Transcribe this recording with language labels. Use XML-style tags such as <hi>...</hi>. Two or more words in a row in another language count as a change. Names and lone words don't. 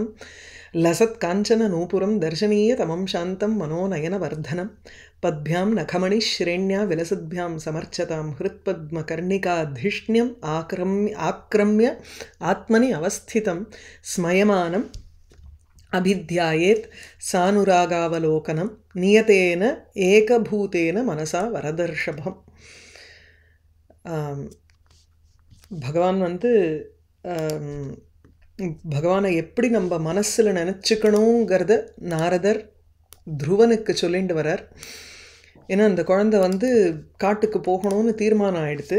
<sa>लसत्काञ्चननूपुरं दर्शनीयतमं शान्तं मनोनयनवर्धनं पद्भ्यां नखमणिश्रेण्या विलसद्भ्यां समर्चतां हृत्पद्मकर्णिकाधिष्ण्यम् आक्रम्य आत्मनि अवस्थितं स्मयमानम् अभिध्यायेत् सानुरागावलोकनं नियतेन एकभूतेन मनसा वरदर्शभम्।</sa> <ta>பகவான் வந்து பகவானை எப்படி நம்ம மனசில் நினச்சிக்கணுங்கிறத நாரதர் துருவனுக்கு சொல்லிட்டு வரார். ஏன்னா அந்த குழந்தை வந்து காட்டுக்கு போகணும்னு தீர்மானம் ஆயிடுத்து.</ta>